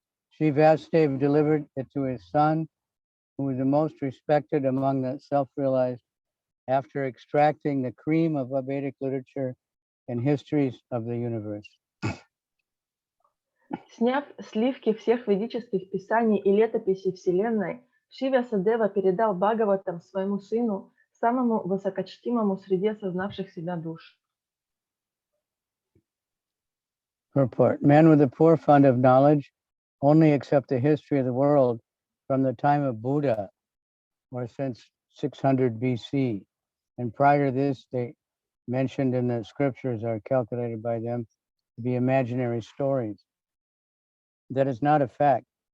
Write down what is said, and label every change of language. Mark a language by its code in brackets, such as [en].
[en] Sri Vasudev delivered it to his son, who was the most respected among the self-realized, after extracting the cream of Vedic literature and histories of the universe. [ru] Сняв сливки всех ведических писаний и летописей Вселенной, Шри Вьясадева передал Бхагаватам своему сыну, самому высокочтимому среди осознавших себя душ. [en] Purport. Men with a poor fund of knowledge only accept the history of the world from the time of Buddha, or since 600 BC. And prior to this, they mentioned in the scriptures are calculated by them to be imaginary stories. That is not a fact.